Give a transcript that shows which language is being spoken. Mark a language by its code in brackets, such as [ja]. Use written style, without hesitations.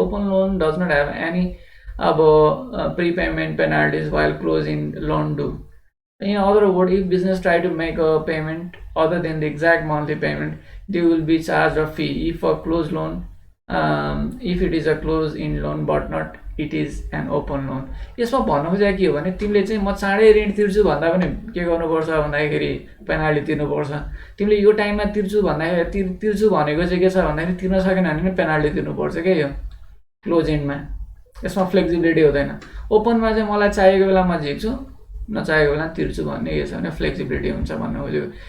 [en] Open loan does not have any of prepayment penalties while close in loan do. In other words, if business try to make a payment other than the exact monthly payment, they will be charged a fee. If a closed loan, if it is a closed-in loan but not it is an open loan. [ne] यसमा भन्नु खोजेको के हो भने तिमीले चाहिँ म चाँडै ऋण तिर्छु भन्दा पनि के गर्नुपर्छ भन्दाखेरि पेनाल्टी तिर्नुपर्छ। तिमीले यो टाइममा तिर्छु भन्दाखेरि तिर्छु भनेको चाहिँ के छ भन्दाखेरि तिर्न सकेन भने पेनाल्टी तिर्नुपर्छ के यो क्लोज एन्डमा। यसमा फ्लेक्सिबिलिटी हुँदैन। ओपनमा चाहिँ मलाई चाहिएको बेला म झिक्छु, नचाहेको बेला तिर्छु भन्ने के छ भने फ्लेक्सिबिलिटी हुन्छ भन्नु खोजेको।